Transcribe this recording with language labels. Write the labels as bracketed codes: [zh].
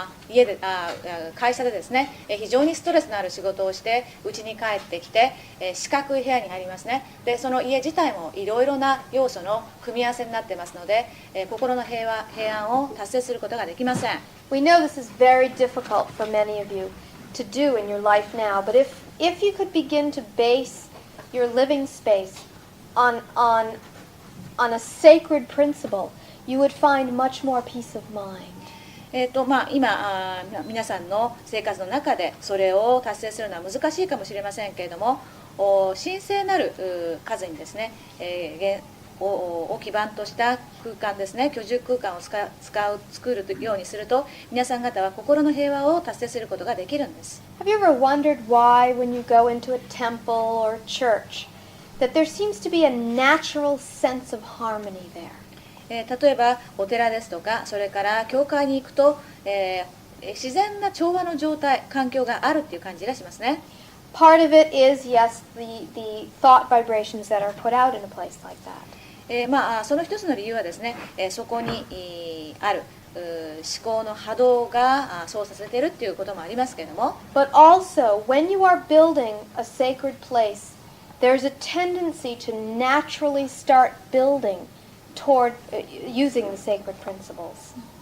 [ja] 家で会社でですね、非常にストレスのある仕事をして家に帰ってきて、四角い部屋に入りますね。でその家自体もいろいろな要素の組み合わせになってますので、心の平安を達成することができません。 [en] We know this is very difficult for many of you to do in your life now, but if you could begin to base your living space on a sacred principle, you would find much more peace of mind. [ja] 今皆さんの生活の中でそれを達成するのは難しいかもしれませんけれども、神聖なる数にですね、を基盤とした空間ですね、居住空間を作るようにすると、皆さん方は心の平和を達成することができるんです。 [en] Have you ever wondered why, when you go into a temple or a church, that there seems to be a natural sense of harmony there? [ja] 例えばお寺ですとか、それから教会に行くと、自然な調和の状態、環境があるっていう感じがしますね。 [en] Part of it is, yes, the thought vibrations that are put out in a place like that. [ja] その一つの理由はですね、そこにある思考の波動がそうさせているっていうこともありますけれども、 [en] But also, when you are building a sacred place, there's a tendency to naturally start building toward using the sacred principles.